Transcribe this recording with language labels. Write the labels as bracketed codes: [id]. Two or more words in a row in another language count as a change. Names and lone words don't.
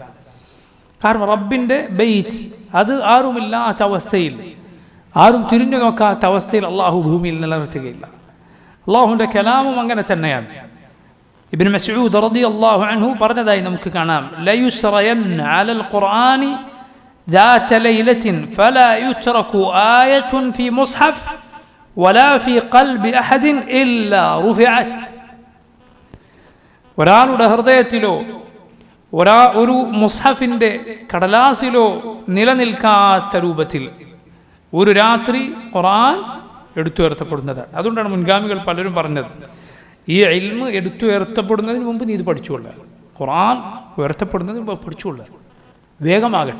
[ml] കാരണം റബ്ബിൻ്റെ ബൈത്ത് അത് ആരുമില്ലാത്ത അവസ്ഥയിൽ, ആരും തിരിഞ്ഞു നോക്കാത്ത അവസ്ഥയിൽ അള്ളാഹു ഭൂമിയിൽ നിലനിർത്തുകയില്ല. അള്ളാഹുവിൻ്റെ കലാമും അങ്ങനെ തന്നെയാണ്. ഇബ്നു മസ്ഊദ് [ar] رضي الله عنه [ml] പറഞ്ഞതായി നമുക്ക് കാണാം, [ar] ليسرين على القرآن ذات ليلة فلا يترك آية في مصحف ولا في قلب أحد إلا رفعت. [ml] ഒരാളുടെ ഹൃദയത്തിലോ ഒരു മുസ്ഹഫിൻ്റെ കടലാസിലോ നിലനിൽക്കാത്ത രൂപത്തിൽ ഒരു രാത്രി ഖുർആൻ എടുത്തുയർത്തപ്പെടുന്നതാണ്. അതുകൊണ്ടാണ് മുൻഗാമികൾ പലരും പറഞ്ഞത്, ഈ ഇൽമ് എടുത്തുയർത്തപ്പെടുന്നതിന് മുമ്പ് നീ ഇത് പഠിച്ചുകൊള്ളുക, ഖുർആൻ ഉയർത്തപ്പെടുന്നതിന് മുമ്പ് പഠിച്ചുകൊള്ളുക, വേഗമാകട്ടെ.